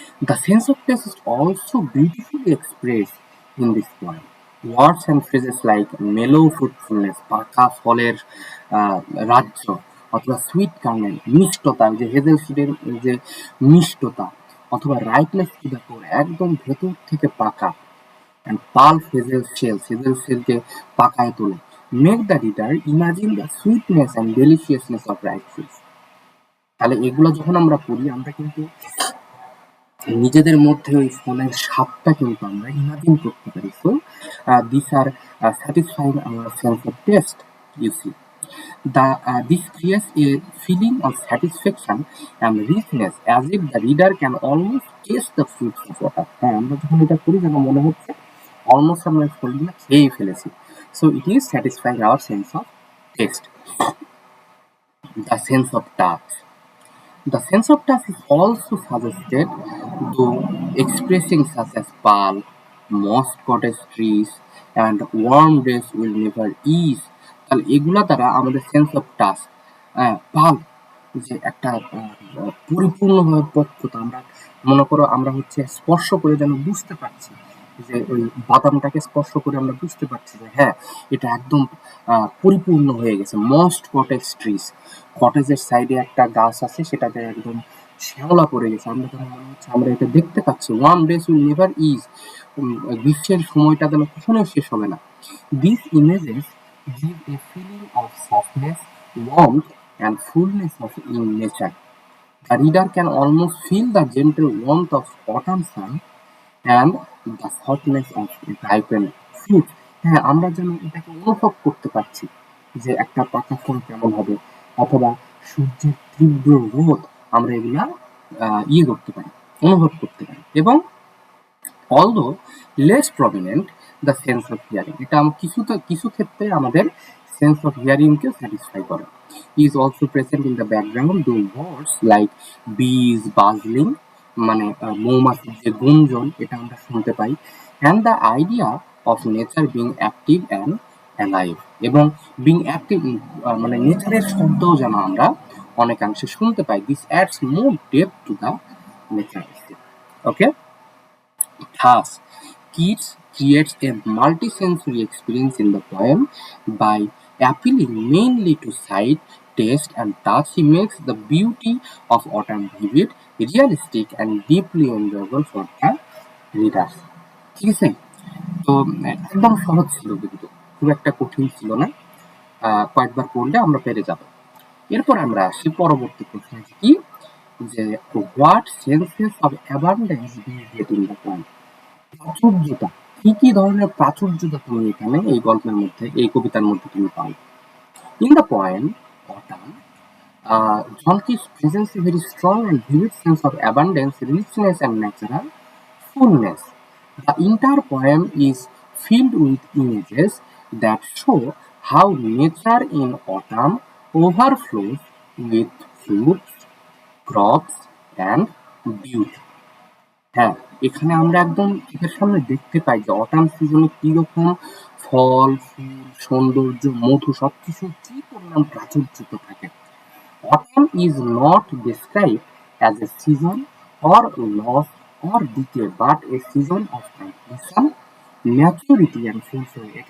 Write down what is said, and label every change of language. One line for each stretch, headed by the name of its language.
English: The sense of taste is also beautifully expressed in this poem. Words and phrases like mellow fruitfulness,
Bangla: পাকা ফলের রাজ্য, অথবা
English: sweet kernel,
Bangla: মিষ্টতা, যে hazel সিডের যে মিষ্টতা, অথবা
English: ripeness
Bangla: কি দেখো একদম ভেতর থেকে পাকা,
English: and pulp hazel shells, hazel shellকে
Bangla: পাকায় তোলে,
English: make the reader imagine the sweetness and deliciousness of ripe fruits.
Bangla: তাহলে এগুলো যখন আমরা পড়ি আমরা কিন্তু নিজেদের মধ্যে ওই ফলের স্বাদটা কিন্তু আমরা ইমাজিন করতে পারি।
English: So this are satisfying our sense of taste, you see. This creates a feeling of satisfaction and richness as if the reader can almost taste the fruits of water.
Bangla: হ্যাঁ, আমরা যখন এটা করি যেন মনে হচ্ছে অলমোস্ট আমরা ফলগুলো খেয়েই ফেলেছি।
English: So it is satisfying our sense of taste. The sense of touch. The sense of touch is also suggested through expressing such as pulp, moss cottage trees, and warm days will never ease.
Bangla: তাহলে এগুলা দ্বারা আমাদের sense of touch, pulp, যে একটা পরিপূর্ণভাবে পক্কতা, আমরা মনে করো আমরা হচ্ছে স্পর্শ করে যেন বুঝতে পারছি, যে ওই বাদামটাকে স্পর্শ করে আমরা বুঝতে পারছি যে হ্যাঁ এটা একদম পরিপূর্ণ হয়ে গেছে। মস্ট কটেজ ট্রিজ, কটেজের সাইডে একটা গাছ আছে সেটাতে একদম শ্যাওলা পড়ে গেছে, আমরা তখন মনে হচ্ছে আমরা এটা দেখতে পাচ্ছি। One days will never is, গ্রীষ্মের সময়টা যেন কখনোই শেষ হবে না।
English: This images give a feeling of softness, warmth, and fullness of in nature. The reader can almost feel the gentle warmth of autumn sun and the softness of ripened fruit.
Bangla: হ্যাঁ, আমরা যেন এটাকে অনুভব করতে পারছি যে একটা পাকা ফল কেমন হবে, অথবা সূর্যের তীব্র রোদ, আমরা এগুলা করতে পারি, অনুভব করতে পারি। এবং
English: although less prominent, the sense of hearing.
Bangla: এটা কিছু ক্ষেত্রে আমাদের sense of hearing K satisfy করে।
English: is also present in the background do words like bees buzzing,
Bangla: মানে মৌমাছির যে গুঞ্জন এটা আমরা শুনতে পাই,
English: And the idea of nature being active and alive.
Bangla: এবং বিং অ্যাক্টিভ মানে নেচারের শব্দও যেন আমরা অনেকাংশে শুনতে পাই।
English: This adds more depth to the nature. Okay, thus Keats creates a multisensory experience in the poem by appealing mainly to sight, taste, and touch. He makes the beauty of autumn vivid, realistic, and deeply enjoyable for the readers.
Bangla: ঠিক আছে, তো একদম সহজ ছিল, কিন্তু খুব একটা কঠিন ছিল না। কয়েকবার পড়লে আমরা পেরে যাব। এরপর আমরা আসি পরবর্তী প্রশ্নে, কি যে
English: What senses of abundance do you get in the poem.
Bangla: প্রাচুর্যতা, কি কি ধরনের প্রাচুর্যতা তুমি এখানে এই গল্পের মধ্যে, এই কবিতার মধ্যে তুমি পাও।
English: In the poem autumn, John Keats presents a very strong and vivid sense of abundance, richness, and natural fullness. The entire poem is filled with images that show how nature in autumn overflows with fruits, crops, and beauty.
Bangla: হ্যাঁ, এখানে আমরা একদম চোখের সামনে দেখতে পাই যে autumn সিজনে কি রকম ফল, ফুল, সৌন্দর্য, মধু সবকিছু কি পরিমাণ প্রাচুর্যতা থাকে।
English: Autumn is not described as a season or loss or decay, but a season of completion, maturity and fulfillment.